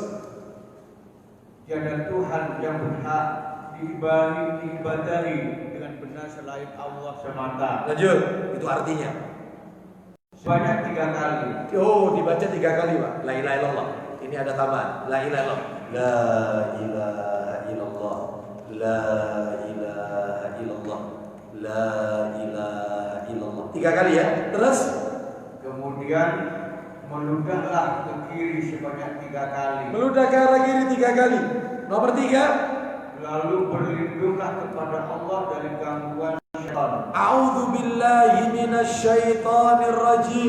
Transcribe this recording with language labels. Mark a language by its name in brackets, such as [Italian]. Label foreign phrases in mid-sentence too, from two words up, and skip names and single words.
[Indonesian] Tiada Tuhan yang berhak diibadahi dengan benar selain Allah semata. Lanjut. Itu artinya sebanyak 3 kali. Oh, dibaca 3 kali Pak. [Arabic] لا إله إلا الله. [Indonesian] Ini ada tambahan. [Arabic] لا إله إلا الله. لا إله إلا الله لا إله إلا الله. لا إله إلا الله. [Indonesian] 3 kali ya. Terus. Kemudian meludahlah ke kiri sebanyak 3 kali. Meludah ke arah kiri 3 kali. Nomor 3. Lalu berlindunglah kepada Allah dari gangguan syaitan. [Arabic] أعوذ بالله من الشيطان الرجيم.